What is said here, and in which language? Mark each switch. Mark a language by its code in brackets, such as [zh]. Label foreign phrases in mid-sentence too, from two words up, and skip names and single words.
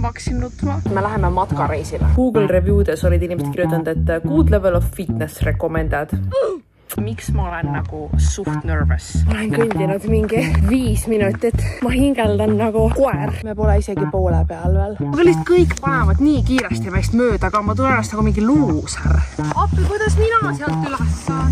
[et] hakkasin nutma. Me läheme matkareisile. Google review'des olid inimesed kirjutanud, et [en] good level of fitness recommended. [et] Miks ma olen nagu suht nervous? Ma olen kõndinud mingi 5 minutit. Ma hingeldan nagu koer. Me pole isegi poole peal veel. Aga lihtsalt kõik panevad nii kiiresti meist mööda, aga ma tulen ennast nagu mingi luuser. Appi, kuidas mina sealt üles saan?